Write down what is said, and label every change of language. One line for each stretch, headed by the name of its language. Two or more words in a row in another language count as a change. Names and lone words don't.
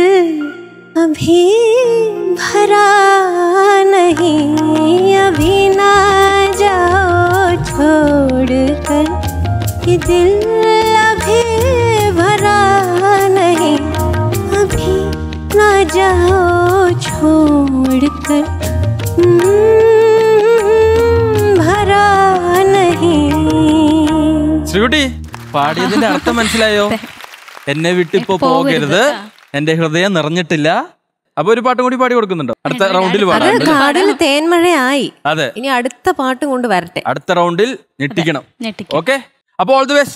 Hindi: अभी भरा नहीं अभी ना जाओ छोड़कर ये दिल अभी भरा नहीं अभी ना जाओ छोड़कर भरा नहीं.
Malayalam: ശ്രീകുട്ടി, പാടിയതിന്റെ അർത്ഥം മനസ്സിലായോ? എന്നെ വിട്ടിപ്പോ പോകരുത്, എന്റെ ഹൃദയം നിറഞ്ഞിട്ടില്ല. അപ്പൊ ഒരു പാട്ടും കൂടി പാടി കൊടുക്കുന്നുണ്ടോ? അടുത്ത റൗണ്ടിൽ കാതിൽ തേൻമഴയായി. അതെ, ഇനി അടുത്ത പാട്ട് കൊണ്ട് വരട്ടെ. അടുത്ത റൗണ്ടിൽ ഞെട്ടിക്കണം. ഓക്കെ, അപ്പൊ
English: all the best.